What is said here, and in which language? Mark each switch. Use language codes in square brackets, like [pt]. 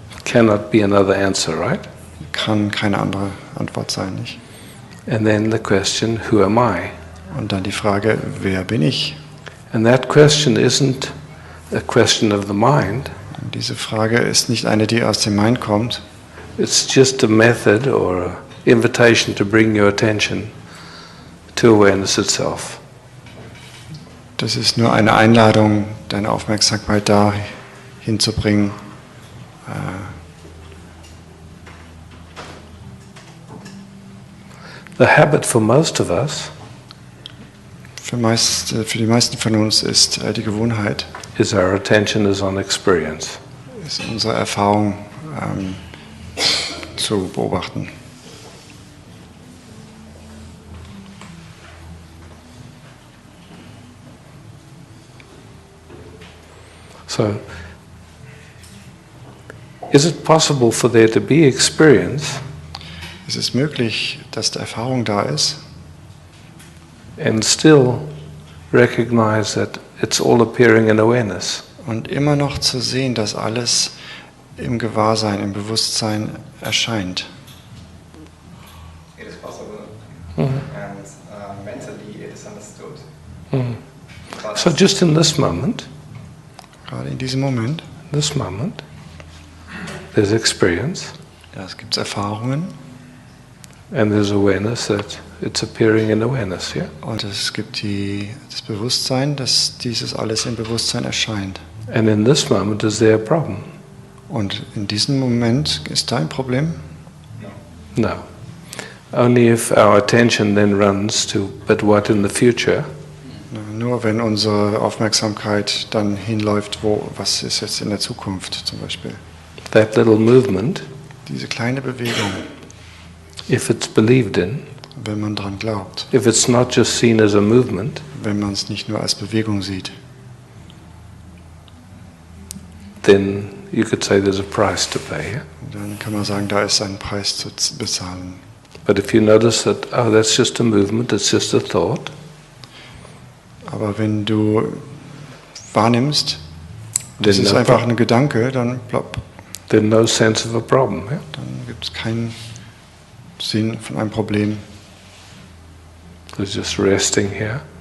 [en] Cannot be another answer, right? [de] Kann keine andere Antwort sein, nicht? [en] And then the question, who am I? [de] Und dann die Frage, wer bin ich? [en] And that question isn't a question of the mind. [de] Und diese Frage ist nicht eine, die aus dem Mind kommt. [en] It's just a method or an invitation to bring your attention to awareness itself. [de] Das ist nur eine Einladung, deine Aufmerksamkeit da hinzubringen. [en] The habit for most of us [de] Für die meisten von uns ist die Gewohnheit, [en] is our attention is on experience. [de] ist unsere Erfahrung zu beobachten. [en] So, is it possible for there to be experience [de] Es ist möglich, dass die Erfahrung da ist [en] and still recognize that it's all appearing in awareness? [de] und immer noch zu sehen, dass alles im Gewahrsein, im Bewusstsein erscheint. [en] It is possible, and mentally it is understood. So just in this moment, [de] Gerade in diesem Moment, [en] there's experience [de] ja, es gibt Erfahrungen [en] and there's awareness that it's appearing in awareness, yeah? [de] und es gibt das Bewusstsein, dass dieses alles im Bewusstsein erscheint. [en] And in this moment, is there a problem? [de] Und in diesem Moment ist da ein Problem? [en] No. Only if our attention then runs to, but what in the future? [de] Nur wenn unsere Aufmerksamkeit dann hinläuft, was ist jetzt in der Zukunft zum Beispiel? [en] That little movement, [de] Diese kleine Bewegung, [en] if it's believed in, [de] wenn man dran glaubt, [en] if it's not just seen as a movement, [de] wenn man es nicht nur als Bewegung sieht, [en] then you could say there's a price to pay. Yeah? [de] dann kann man sagen, da ist ein Preis zu bezahlen. [en] But if you notice that, oh, that's just a movement, it's just a thought, [de] Aber wenn du wahrnimmst, das ist [en] no [de] einfach [en] problem. [de] ein Gedanke, dann plopp, [en] then no sense of a problem. Yeah? [de] dann gibt es keinen Sinn von einem Problem. [en] It's just resting here.